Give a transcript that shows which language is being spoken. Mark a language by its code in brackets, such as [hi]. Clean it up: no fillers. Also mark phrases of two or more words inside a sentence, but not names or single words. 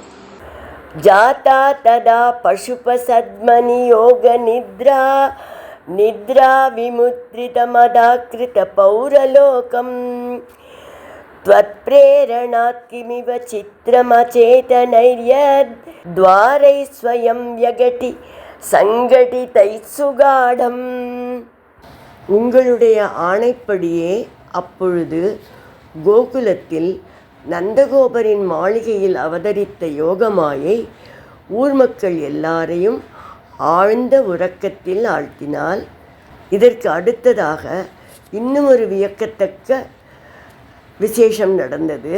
[sa] जाता तदा पशुपसद्मनि योग निद्रा. निद्रा विमुद्रितमथाकृत पौरलोकम्. त्वत्प्रेरणात् किमिव चित्रमचेतनैर्यत्. द्वारै स्वयं व्यगटि सङ्घटितैः सुगाढम्. [ta] உங்களுடைய ஆணைப்படியே அப்பொழுது கோகுலத்தில் நந்தகோபரின் மாளிகையில் அவதரித்த யோகமாயை ஊர் மக்கள் எல்லாரையும் ஆழ்ந்த உறக்கத்தில் ஆழ்த்தினாள். இதற்கு அடுத்ததாக இன்னும் ஒரு வியக்கத்தக்க விசேஷம் நடந்தது.